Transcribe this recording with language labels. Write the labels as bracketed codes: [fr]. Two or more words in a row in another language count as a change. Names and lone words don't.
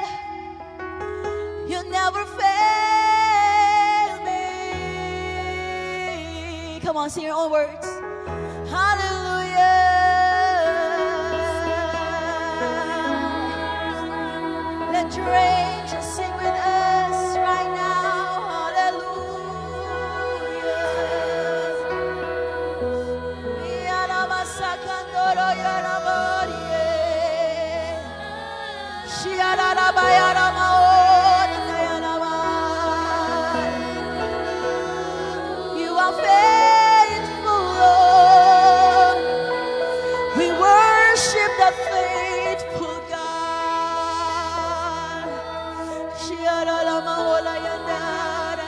[en] You never fail me. Come on, sing your own words. Hallelujah. Let your angels sing with us right now. Hallelujah. Yaramasakandoro yaramorie. Shiararaba yaramaona yarama. You are faithful, Lord. We worship the faithful God. Shiararamaola yandara.